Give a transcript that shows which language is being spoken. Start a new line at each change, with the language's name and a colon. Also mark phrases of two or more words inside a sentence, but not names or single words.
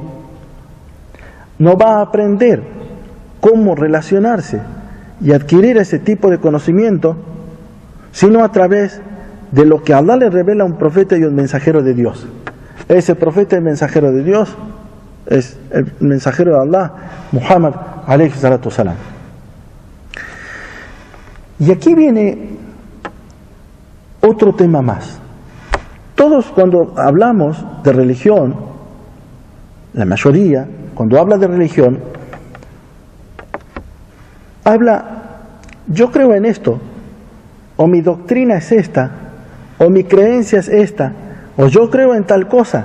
Spanish: No va a aprender cómo relacionarse y adquirir ese tipo de conocimiento, sino a través de lo que Allah le revela a un profeta y un mensajero de Dios. Ese profeta y mensajero de Dios es el mensajero de Allah, Muhammad
Arabic: عليه الصلاة والسلام.
Spanish: Y aquí viene otro tema más. Todos, cuando hablamos de religión, la mayoría, cuando habla de religión, habla, yo creo en esto, o mi doctrina es esta, o mi creencia es esta, o yo creo en tal cosa.